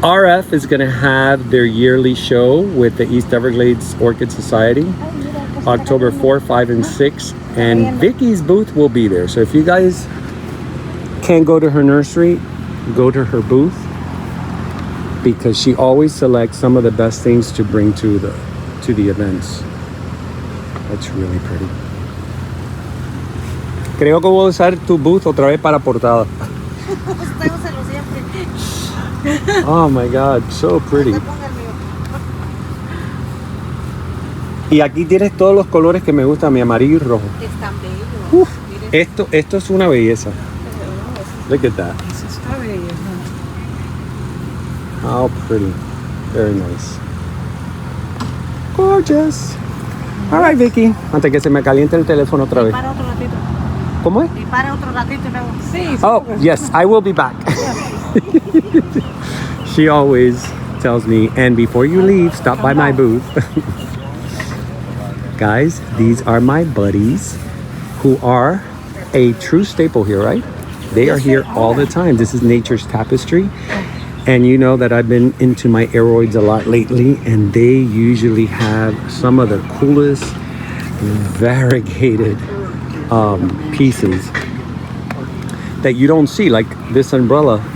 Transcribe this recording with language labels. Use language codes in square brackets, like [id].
[en] RF is going to have their yearly show with the East Everglades Orchid Society, October 4, 5, and 6. And Vicky's booth will be there. So if you guys can't go to her nursery, go to her booth. because she always selects some of the best things to bring to the events. That's really pretty. [es] Creo que voy a usar tu booth otra vez para portada. Usted úselo siempre. [en] Oh my God, so pretty. [es] Usted ponga el mío. Y aquí tienes todos los colores que me gustan, mi amarillo y rojo. Están bellos. Uf, Miren. esto es una belleza. [en] Look at that. [es] Eso está bello. [en] How pretty. Very nice. Gorgeous. All right, Vicky. [es] Antes que se me caliente el teléfono otra vez. Para otro ratito. ¿Cómo es? Y para otro ratito y luego. Sí. [en] Oh, yes, I will be back. She always tells me, and before you leave, stop by my booth. Guys, these are my buddies who are a true staple here, right? They are here all the time. This is Nature's Tapestry. And you know that I've been into my aroids a lot lately, and they usually have some of the coolest variegated pieces that you don't see, like this umbrella.